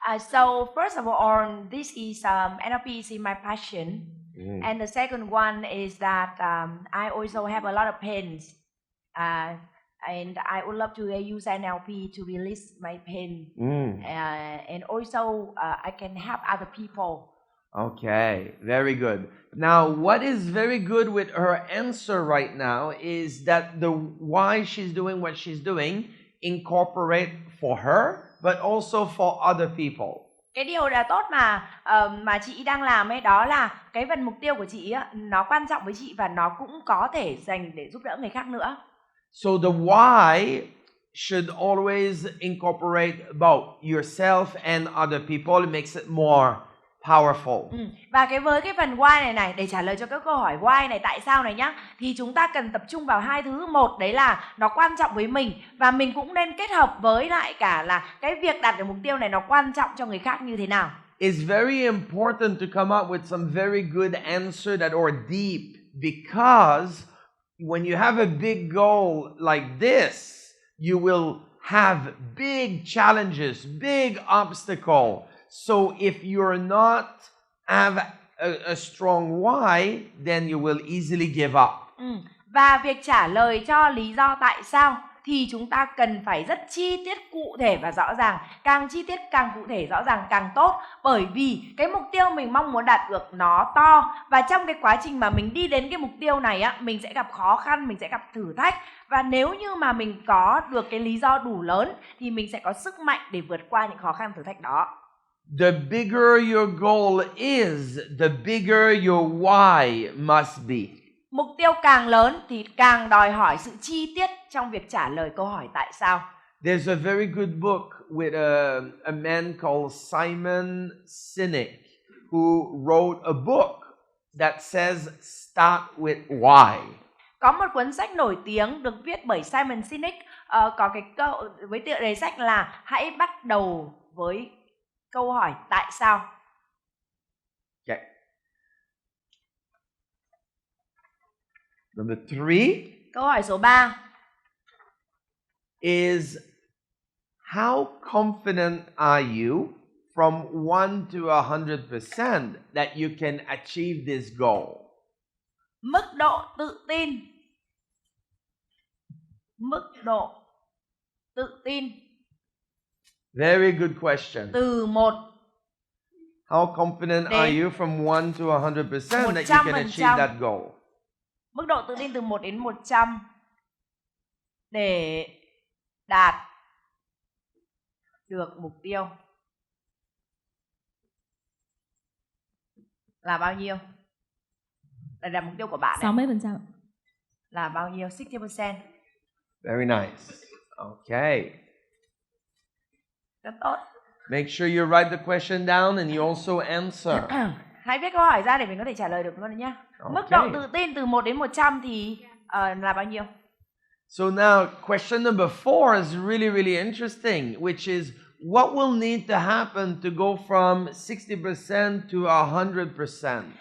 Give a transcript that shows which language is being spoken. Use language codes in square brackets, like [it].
[en] So first of all, this is NLP is my passion, and the second one is that I also have a lot of pains, and I would love to use NLP to release my pain, and also I can help other people. Okay, very good. Now, what is very good with her answer right now is that the why she's doing what she's doing incorporate for her, but also for other people. [vi] Cái điều là tốt mà chị đang làm ấy, đó là cái phần mục tiêu của chị á, nó quan trọng với chị và nó cũng có thể dành để giúp đỡ người khác nữa. [en] So the why should always incorporate both yourself and other people. It makes it more powerful. [vi] Và với cái phần why này để trả lời cho các câu hỏi why này, tại sao này nhá, thì chúng ta cần tập trung vào hai thứ. Một đấy là nó quan trọng với mình, và mình cũng nên kết hợp với lại cả là cái việc đạt được mục tiêu này nó quan trọng cho người khác như thế nào. [en] It's very important to come up with some very good answer that are deep, because when you have a big goal like this, you will have big challenges, big obstacle. So if you're not have a strong why, then you will easily give up. [vi] Và việc trả lời cho lý do tại sao thì chúng ta cần phải rất chi tiết, cụ thể và rõ ràng. Càng chi tiết, càng cụ thể, rõ ràng càng tốt. Bởi vì cái mục tiêu mình mong muốn đạt được nó to, và trong cái quá trình mà mình đi đến cái mục tiêu này á, mình sẽ gặp khó khăn, mình sẽ gặp thử thách. Và nếu như mà mình có được cái lý do đủ lớn thì mình sẽ có sức mạnh để vượt qua những khó khăn thử thách đó. [en] The bigger your goal is, the bigger your why must be. [vi] Mục tiêu càng lớn thì càng đòi hỏi sự chi tiết trong việc trả lời câu hỏi tại sao. [en] There's a very good book with a man called Simon Sinek, who wrote a book that says start with why. [vi] Có một cuốn sách nổi tiếng được viết bởi Simon Sinek, có cái câu với tựa đề sách là hãy bắt đầu với câu hỏi tại sao. [en] Okay. Number 3. [vi] Câu hỏi số 3 [en] is how confident are you from 1 to 100% that you can achieve this goal? [vi] Mức độ tự tin. Mức độ tự tin. [en] Very good question. [vi] Từ 1. [en] How confident are you from 1 to 100% that you can achieve that goal? [vi] Mức độ tự tin từ 1 đến 100 để đạt được mục tiêu là bao nhiêu? Để đạt mục tiêu của bạn 60%. Là bao nhiêu? 60%. [en] Very nice. Okay. [vi] Rất tốt. [en] Make sure you write the question down and you also answer. [vi] Hãy viết câu hỏi ra để mình có thể trả lời được luôn nhé. [en] Okay. [vi] Mức độ tự tin từ 1 đến 100 thì là bao nhiêu? [en] So now question number 4 is really, really interesting, which is what will need to happen to go from 60% to 100%?